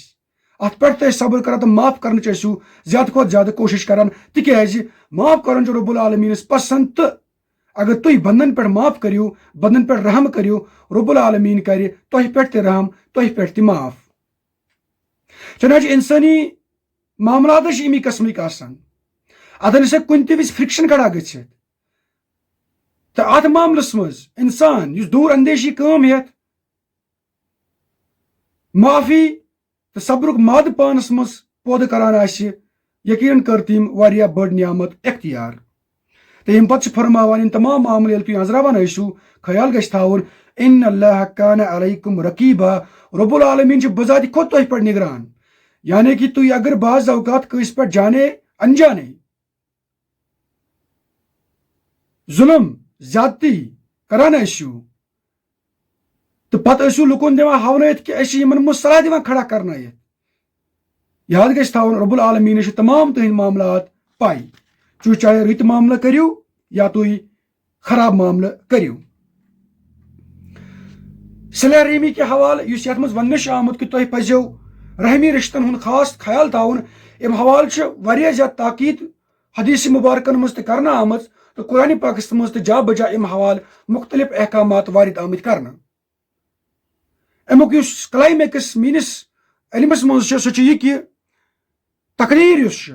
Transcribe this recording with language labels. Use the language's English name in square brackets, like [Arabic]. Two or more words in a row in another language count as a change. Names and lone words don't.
[Kashmiri] اتھ پٮ۪ٹھ تہِ ٲسۍ صبر کران تہٕ معاف کرنٕچ ٲسِو زیادٕ کھۄتہٕ زیادٕ کوٗشش کران تِکیٛازِ معاف کرُن چھُ رب العالمیٖنس پسنٛد تہٕ اگر تُہۍ بنٛدن پٮ۪ٹھ معاف کٔرِو بنٛدن پٮ۪ٹھ رحم کٔرِو رب العالمیٖن کرِ تۄہہِ پٮ۪ٹھ تہِ رحم تۄہہِ پٮ۪ٹھ تہِ معاف چنانچہ انسٲنی معاملات چھِ امی قسمٕکۍ آسان اتھن ہسا کُنہِ تہِ وِزِ فرکشن کھڑا گٔژھِتھ تہٕ اتھ معاملس منٛز انسان یُس دوٗر اندیشی کٲم ہٮ۪تھ معافی تہٕ صبرُک مادٕ پانس منٛز پٲدٕ کران آسہِ یقیناً کر تم واریاہ بڑ نعمت اختیار تو یم پتہ فرماوان ان تمام معاملے ییٚلہِ تُہۍ أنٛزراوان ٲسِو خیال گژھِ تھاوُن [Arabic] ان اللہ کان علیکم رقیبا [Kashmiri] رب العالمین چھُ بذاتِ خود تۄہہِ پٮ۪ٹھ نگران یعنی کہ تُہۍ اگر بعض اوقات کٲنٛسہِ پٮ۪ٹھ جانے انجانے ظلم زیادتی کران ٲسِو تو پتہٕ ٲسِو لُکن دِوان ہاونٲیِتھ کہ أسۍ چھِ یِمن مصطلح دِوان کھڑا کرنٲیِتھ یاد گژھِ تھاوُن رب العالمیٖنس چھِ تمام تُہنٛدۍ معاملات پاے چاہے رٕتۍ معاملہٕ کٔرِو یا تُہۍ خراب معاملہٕ کٔرِو صلہ رحمی کے حوالہٕ یُس یتھ منٛز وننہٕ چھُ آمُت کہ تۄہہِ پزیو رحمی رشتن ہُنٛد خاص خیال تھاوُن امہِ حوالہٕ چھُ واریاہ زیادٕ تاکید حدیث مبارکن منٛز تہِ کرنہٕ آمٕژ تہٕ قرآنِ پاکس منٛز تہِ جا بجا امہِ حوالہٕ مختلف احکامات وارد آمٕتۍ کرنہٕ امیُک یُس کلایمیکس میٲنِس علمس منٛز چھُ سُہ چھُ یہِ کہ تقدیٖر یُس چھُ